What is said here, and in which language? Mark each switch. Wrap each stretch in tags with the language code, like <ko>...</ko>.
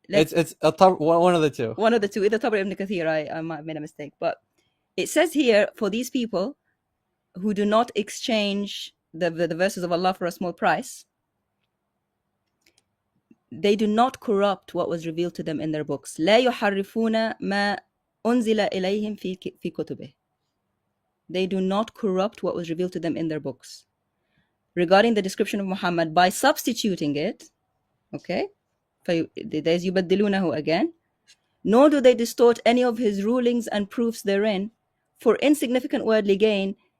<en>it's one of the two. One of the two. Either Tabari or Ibn Kathir. I might have made a mistake, but it says here, for these people who do not exchange the verses of Allah for a small price, they do not corrupt what was revealed to them in their books.</en> <ar>لا يحرفون ما أنزل إليهم في كتبه.</ar> <en>They do not corrupt what was revealed to them in their books. Regarding the description of Muhammad, by substituting it, okay, there's يبدلونه again, nor do they distort any of his rulings and proofs therein for insignificant worldly gain.</en>